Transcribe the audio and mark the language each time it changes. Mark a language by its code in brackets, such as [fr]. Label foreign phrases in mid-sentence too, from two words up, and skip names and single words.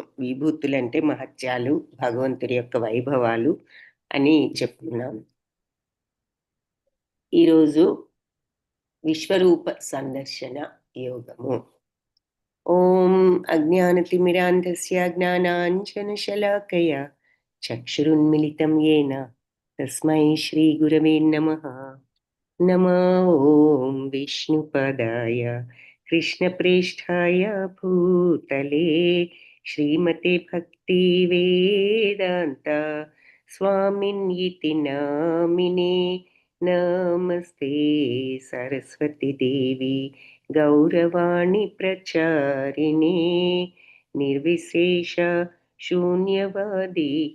[te] విభూతులంటే మహత్యాలు, భగవంతుడి యొక్క వైభవాలు అని చెప్పుకున్నాం. ఈరోజు విశ్వరూప సందర్శన యోగము. [sa] ఓం అజ్ఞానతిమిరాంధస్య జ్ఞానాంజనశలాకయా చక్షురున్మిలితం येन తస్మై శ్రీగురవే నమః. नमो ॐ विष्णुपदाय कृष्णप्रेष्ठाय भूतले श्रीमते भक्तिवेदान्त स्वामिन्यिति नामिने नमस्ते सरस्वती देवी गौरवाणी प्रचारिणे निर्विशेष शून्यवादी